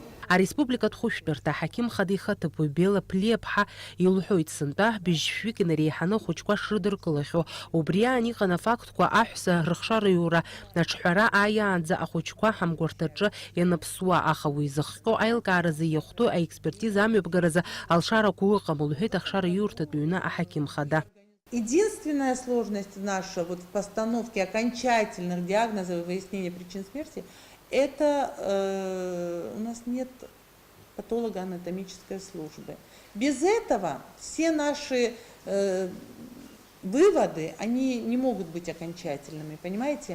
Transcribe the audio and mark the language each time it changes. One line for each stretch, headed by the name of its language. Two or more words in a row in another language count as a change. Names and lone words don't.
Abkhazian: Ареспубликатә хәышәтәырҭа аҳақьым хада ихаҭыԥуаҩ Бела Ԥлиаԥҳа илҳәоит сынтәа быжь-шәҩык инареиҳаны ахәыҷқәа шрыдыркылахьоу. Убри аан иҟан афактқәа аҳәса рыхшараиура аҿҳәара ааиаанӡа ахәыҷқәа ҳамгәарҭаҿы ианаԥсуа, аха уи зыхҟьо аилкааразы иахәҭоу аекспертиза амҩаԥгаразы алшарақәа ыҟам, лҳәеит ахшара иурҭатә ҩны аҳақьым хада.
Russian: Единственная сложность наша в постановке окончательных диагнозов и выяснения причин смерти – это у нас нет патологоанатомической службы. Без этого все наши выводы, они не могут быть окончательными, понимаете?